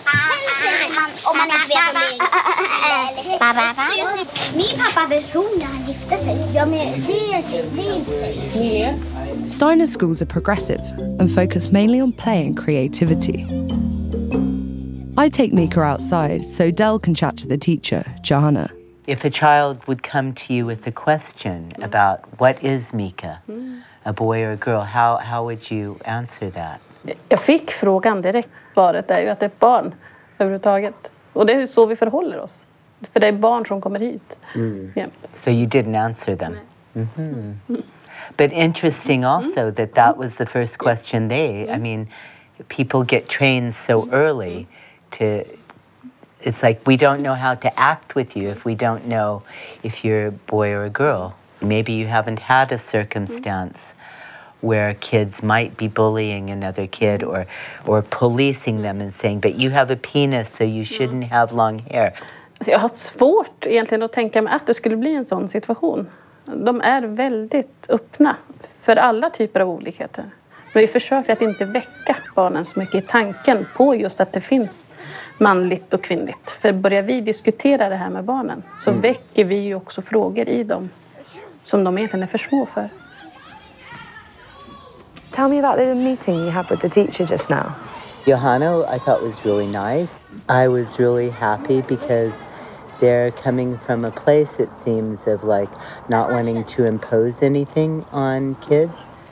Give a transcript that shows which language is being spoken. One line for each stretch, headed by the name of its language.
Swedish: Hen säger man om man inte vet om det är just nu, min pappa version när han gifte sig. Ja, men det är inte tjej.
English: Steiner schools are progressive and focus mainly on play and creativity. I take Mika outside so Dell can chat to the teacher, Johanna. If a child would come to you with a question about what is Mika, a boy or a girl, how would you answer that?
Swedish: Jag fick frågan direkt. Svaret är ju att det är ett barn överhuvudtaget. Och det är så vi förhåller oss. För det är barn som kommer hit.
English: So you didn't answer them? But interesting also that was the first question I mean, people get trained so early it's like we don't know how to act with you if we don't know if you're a boy or a girl. Maybe you haven't had a circumstance where kids might be bullying another kid or policing them and saying, but you have a penis so you shouldn't have long hair.
Swedish: Jag har svårt egentligen att tänka mig att det skulle bli en sån situation. De är väldigt öppna för alla typer av olikheter. Men vi försöker att inte väcka barnen så mycket i tanken på just att det finns manligt och kvinnligt. För börjar vi diskutera det här med barnen så väcker vi ju också frågor i dem som de egentligen är för små för.
English: Tell me about the meeting you had with the teacher just now. Johanna, I thought was really nice. I was really happy because they're coming from a place, it seems, of like not wanting to impose anything on kids.